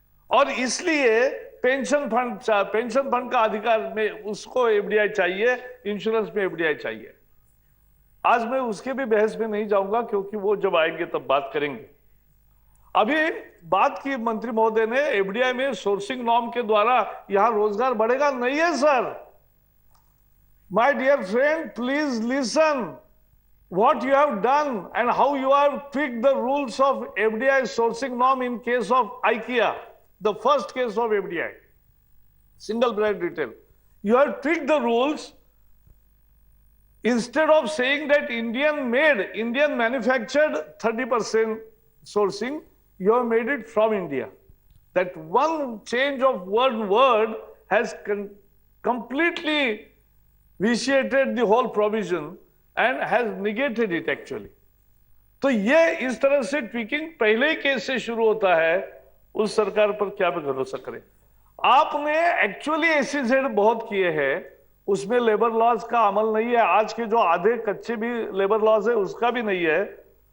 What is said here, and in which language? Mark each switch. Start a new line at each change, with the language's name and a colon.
Hindi: और इसलिए pension fund का अधिकार में उसको एफडीआई चाहिए, इंश्योरेंस में एफडीआई चाहिए। आज मैं उसके भी बहस में नहीं जाऊंगा, क्योंकि वो जब आएंगे तब बात करेंगे। अभी बात की मंत्री महोदय ने एफडीआई में सोर्सिंग नॉर्म के द्वारा यहां रोजगार बढ़ेगा, नहीं है sir.
English: My dear friend, please listen what you have done and how you have tweaked the rules of FDI sourcing norm in case of IKEA, the first case of FDI, single brand retail. You have tweaked the rules. Instead of saying that Indian made, Indian manufactured 30% sourcing, you have made it from India. That one change of word has completely vitiated the whole provision and has negated it actually.
Hindi: तो ये इस तरह से tweaking पहले ही case से शुरू होता है, उस सरकार पर क्या भरोसा करें। आपने एक्चुअली एसईजेड बहुत किए हैं, उसमें लेबर लॉज का अमल नहीं है। आज के जो आधे कच्चे भी लेबर लॉज है उसका भी नहीं है।